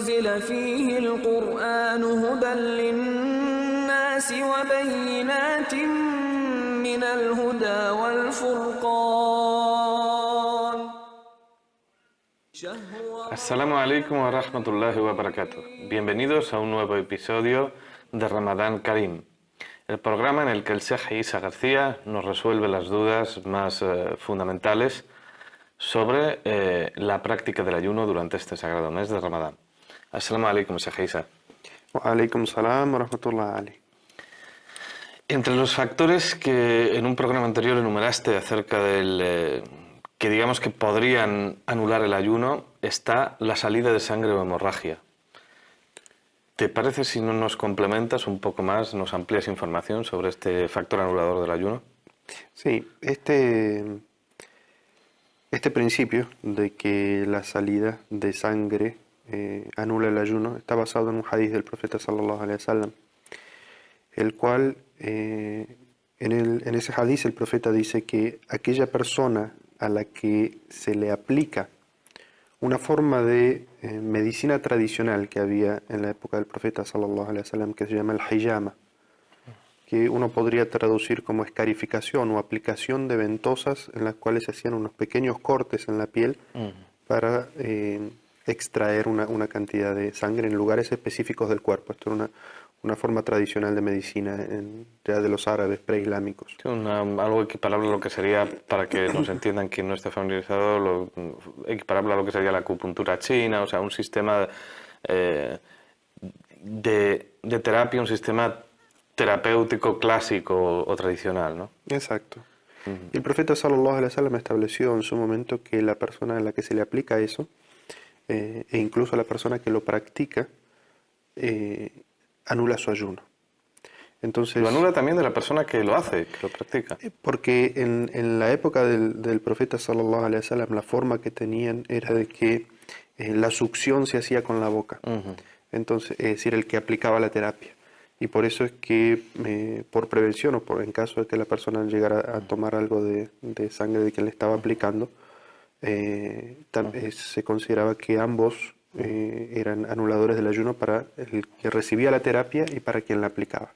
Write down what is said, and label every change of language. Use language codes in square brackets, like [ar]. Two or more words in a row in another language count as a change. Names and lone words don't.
[ar] أنزل فيه القرآن هدى للناس وبينات من الهدى والفرقان. السلام عليكم ورحمة الله وبركاته. [es] Bienvenidos a un nuevo episodio de Ramadán Karim, el programa en el que el Sheikh Isa García nos resuelve las dudas más fundamentales sobre la práctica del ayuno durante este sagrado mes de Ramadán. [ar] السلام عليكم, Sheikh Isa. وعليكم السلام ورحمة الله عليه. [es] Entre los factores que en un programa anterior enumeraste acerca del que digamos que podrían anular el ayuno está la salida de sangre o hemorragia. ¿Te parece si no nos complementas un poco más, nos amplías información sobre este factor anulador del ayuno? Sí, este principio de que la salida de sangre anula el ayuno está basado en un hadith del profeta [ar] صلى الله عليه وسلم, [es] el cual en ese hadith el profeta dice que aquella persona a la que se le aplica una forma de medicina tradicional que había en la época del profeta [ar] صلى الله عليه وسلم, [es] que se llama el hijama, que uno podría traducir como escarificación o aplicación de ventosas en las cuales se hacían unos pequeños cortes en la piel para extraer una cantidad de sangre en lugares específicos del cuerpo. Esto era una forma tradicional de medicina ya de los árabes preislámicos. Sí, algo equiparable a lo que sería, para que nos entiendan quien no esté familiarizado, equiparable a lo que sería la acupuntura china, o sea, un sistema de terapia, un sistema terapéutico clásico o tradicional, ¿no? Exacto. Y el profeta [ar] صلى الله عليه وسلم [es] estableció en su momento que la persona a la que se le aplica eso, e incluso la persona que lo practica, anula su ayuno. Entonces, lo anula también de la persona que lo hace, que lo practica. Porque en la época del profeta [ar] صلى الله عليه وسلم [es] la forma que tenían era de que la succión se hacía con la boca. Entonces, es decir, el que aplicaba la terapia. Y por eso es que por prevención o en caso de que la persona llegara a tomar algo de sangre de quien le estaba aplicando, se consideraba que ambos eran anuladores del ayuno para el que recibía la terapia y para quien la aplicaba.